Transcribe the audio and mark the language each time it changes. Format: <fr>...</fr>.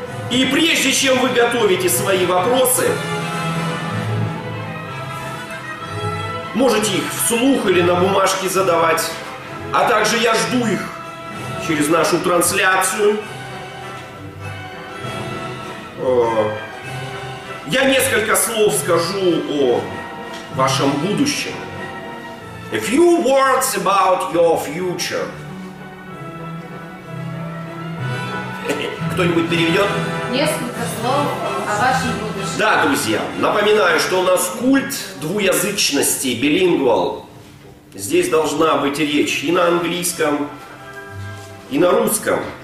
<ru>И прежде чем вы готовите свои вопросы, можете их вслух или на бумажке задавать, а также я жду их через нашу трансляцию. Я несколько слов скажу о вашем будущем.</ru> <en>A few words about your future.</en> <ru>Кто-нибудь переведет? Несколько слов о вашем будущем. Да, друзья, напоминаю, что у нас культ двуязычности, билингвал. Здесь должна быть речь и на английском, и на русском.</ru>